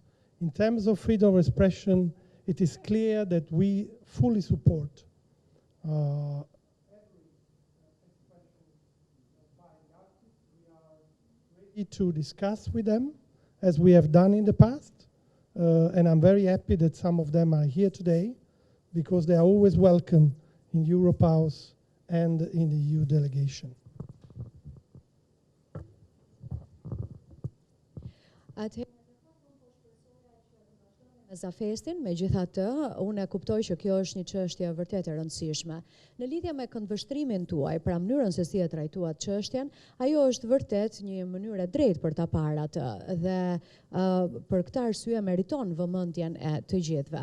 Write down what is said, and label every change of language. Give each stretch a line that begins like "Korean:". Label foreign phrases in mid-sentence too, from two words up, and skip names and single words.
English: In terms of freedom of expression, it is clear that we fully support to discuss with them, as we have done in the past, and I'm very happy that some of them are here today, because they are always welcome in Europe House and in the EU delegation.
Albanian: Za festin, megjithatë, unë e kuptoj që kjo është një çështje vërtet e rëndësishme. Në lidhje me këndvështrimin tuaj, pra mënyrën se si e trajtuat çështjen, ajo është vërtet një mënyrë e drejtë për ta parë atë, dhe për këtë arsye meriton vëmendjen e të gjithëve.